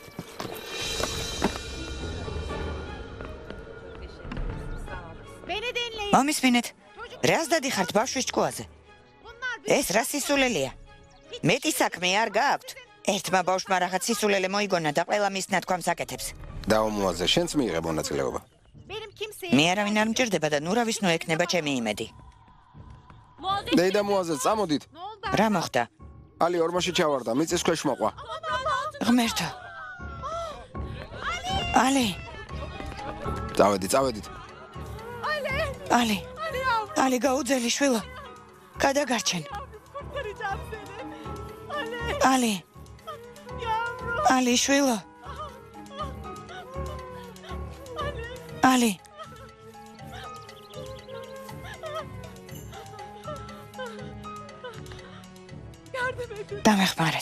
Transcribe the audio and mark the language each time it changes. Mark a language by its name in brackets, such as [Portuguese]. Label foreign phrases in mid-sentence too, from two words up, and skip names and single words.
[Turkish] Beni dinleyin. [Georgian] მომისმინეთ, რას დადიხართ ბავშვის ჭკუაზე? [Turkish] Bunlar [Georgian] ეს რა სისულელია? მეტი საქმე არ გააქვთ. ერთმა ბავშვმა რაღაც სისულელე მოიგონა და ყველა მის ნათქვამს აკეთებს. დაუმოაზე, შენც მიიღე მონაწილეობა. [Turkish] benim kimseye... [Georgian] მე არავინ არ მჭირდება და ნურავის ნუ ექნება ჩემი იმედი. დეიდა მოაზე, წამოდით. [Turkish] Ne oldu? [Georgian] რა მოხდა? ალი ორმოში ჩავარდა, მიწის ქვეშ მოყვა. ღმერთო. ალი, წავედით. ალი. ალი გაუძელი შვილო. გადაგარჩენ. [Turkish] Kurtaracağım seni. [Georgian] ალი. ალი შვილო. ალი. დამეხმარეთ.